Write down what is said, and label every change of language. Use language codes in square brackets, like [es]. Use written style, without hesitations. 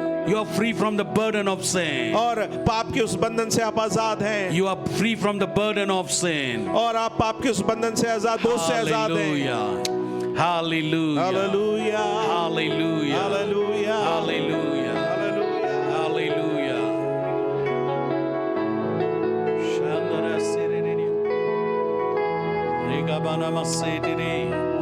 [en] You are free from the burden of sin. [hi] और पाप के उस बंधन से आप आजाद हैं, [en] You are free from the burden of sin. [hi] और आप पाप के उस बंधन से आजाद, बोझ से आजाद हैं। [en] Hallelujah. Hallelujah. Hallelujah. Hallelujah. Hallelujah. Hallelujah. Hallelujah. Hallelujah. Shandara sirene. Regabana masetire.